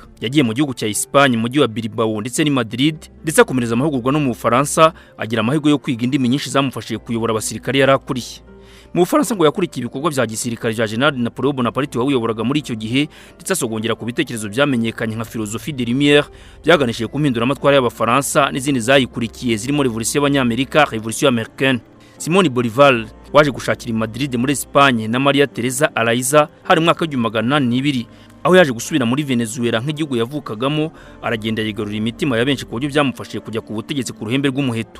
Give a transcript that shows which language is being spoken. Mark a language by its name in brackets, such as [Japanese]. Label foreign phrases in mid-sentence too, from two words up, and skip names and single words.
[Kinyarwanda] Yagiye mu gihugu cya Espagne mu mujyi wa Bilbao ndetse ni Madrid, ndetse akomereza amahugurwa no mu Bufaransa, agira amahirwe yo kwiga indimi nyinshi zamufashije kuyobora abasirikare yarakuriye. Mu Bufaransa ngo yakurikiye ibikorwa bya gisirikare bya General Napoleon Bonaparte wayoboraga muri icyo gihe, ndetse asogongera ku bitekerezo byamenyekanye nka [French] philosophie des Lumières [Kinyarwanda] byaganishije ku mpindura amatwara y'Abafaransa n'izindi zayikurikiye zirimo Revolution y'Abanyamerika, [French] Revolution Américaine. [Kinyarwanda] Simón Bolívar waje gushakira i Madrid muri Espagne na Maria Teresa Araiza hari mwaka wa 1802, aho yaje gusubira muri Venezuela nk'igihugu yavukagamo, aragenda yigarurira imitima ya benshi ku buryo byamufashije kujya ku butegetsi ku ruhembe rw'umuheto.